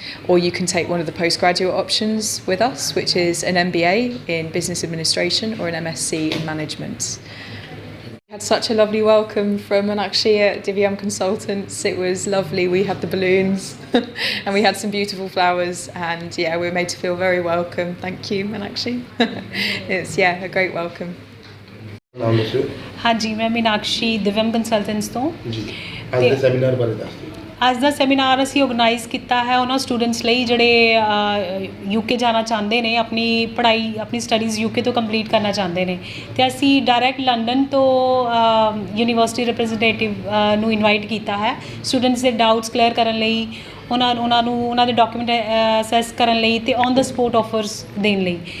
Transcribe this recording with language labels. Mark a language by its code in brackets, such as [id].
[en] Or you can take one of the postgraduate options with us, which is an MBA in business administration or an MSc in management. We had such a lovely welcome from Meenakshi at Divyam Consultants. It was lovely. We had the balloons and we had some beautiful flowers, and yeah, we were made to feel very welcome. Thank you, Meenakshi. It's a great welcome. [pa] ਨਾਮ ਦੱਸਿਓ हाँ जी, मैं मीनाक्षी दिव्यम consultants ਤੋਂ ਜੀ। ਅੱਜ ਦੇ seminar ਬਾਰੇ ਦੱਸ ਦਿਓ। ਅੱਜ ਦਾ ਸੈਮੀਨਾਰ ਅਸੀਂ ਆਰਗੇਨਾਈਜ਼ ਕੀਤਾ ਹੈ ਉਹਨਾਂ ਸਟੂਡੈਂਟਸ ਲਈ ਜਿਹੜੇ ਯੂਕੇ ਜਾਣਾ ਚਾਹੁੰਦੇ ਨੇ, ਆਪਣੀ ਪੜ੍ਹਾਈ ਆਪਣੀ ਸਟੱਡੀਜ਼ ਯੂਕੇ ਤੋਂ ਕੰਪਲੀਟ ਕਰਨਾ ਚਾਹੁੰਦੇ ਨੇ। ਅਤੇ ਅਸੀਂ ਡਾਇਰੈਕਟ ਲੰਡਨ ਤੋਂ ਯੂਨੀਵਰਸਿਟੀ ਰਿਪਰੈਜ਼ੈਂਟੇਟਿਵ ਨੂੰ ਇਨਵਾਈਟ ਕੀਤਾ ਹੈ ਸਟੂਡੈਂਟਸ ਦੇ ਡਾਊਟਸ ਕਲੀਅਰ ਕਰਨ ਲਈ, ਉਹਨਾਂ ਨੂੰ ਉਹਨਾਂ ਦੇ ਡਾਕੂਮੈਂਟ ਅਸੈਸ ਕਰਨ ਲਈ ਅਤੇ ਔਨ ਦਾ ਸਪੋਟ ਆਫਰਸ ਦੇਣ ਲਈ।